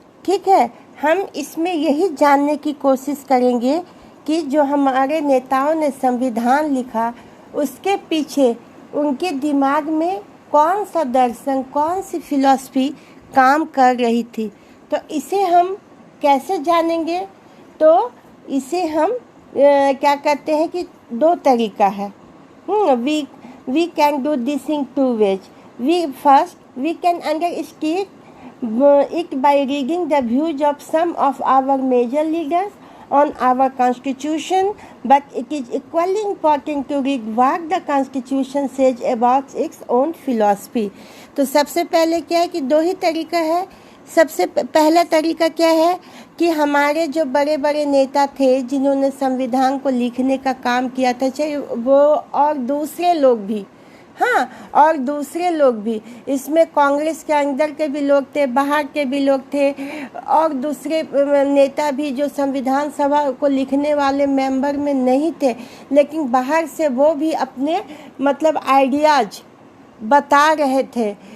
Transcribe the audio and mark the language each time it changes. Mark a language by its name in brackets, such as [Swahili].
[Hindi] ठीक है, हम इसमें यही जानने की कोशिश करेंगे कि जो हमारे नेताओं ने संविधान लिखा, उसके पीछे उनके दिमाग में कौन सा दर्शन, कौन सी फिलॉसफी काम कर रही थी। तो इसे हम कैसे जानेंगे, तो इसे हम क्या कहते हैं कि दो तरीका है। [English] We can do this in two ways. We can understand it by reading the views of some of our major leaders on our constitution, but it is equally important to read what the constitution says about its own philosophy. [Hindi] तो सबसे पहले क्या है कि दो ही तरीका है। सबसे पहला तरीका क्या है कि हमारे जो बड़े बड़े नेता थे जिन्होंने संविधान को लिखने का काम किया था, चाहे वो और दूसरे लोग भी, और दूसरे लोग भी, इसमें कांग्रेस के अंदर के भी लोग थे, बाहर के भी लोग थे, और दूसरे नेता भी जो संविधान सभा को लिखने वाले मेंबर में नहीं थे, लेकिन बाहर से वो भी अपने मतलब आइडियाज बता रहे थे।